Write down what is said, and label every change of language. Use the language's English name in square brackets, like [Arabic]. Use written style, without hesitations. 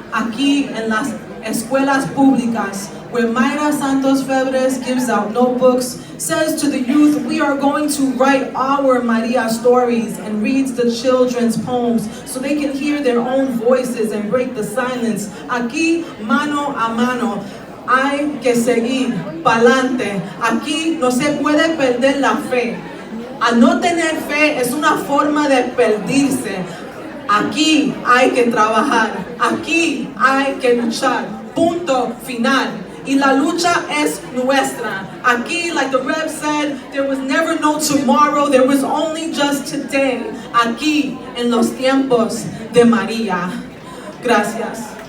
[Spanish] Aquí en las escuelas públicas, [English] where Mayra Santos Febres gives out notebooks, says to the youth, we are going to write our Maria stories, and reads the children's poems so they can hear their own voices and break the silence. [Spanish] Aquí, mano a mano, hay que seguir pa'lante. Aquí no se puede perder la fe. A no tener fe es una forma de perderse. Aquí hay que trabajar, aquí hay que luchar, punto final. Y la lucha es nuestra. Aquí, [English] like the Rev said, there was never no tomorrow, there was only just today. [Spanish] Aquí, en los tiempos de María. Gracias.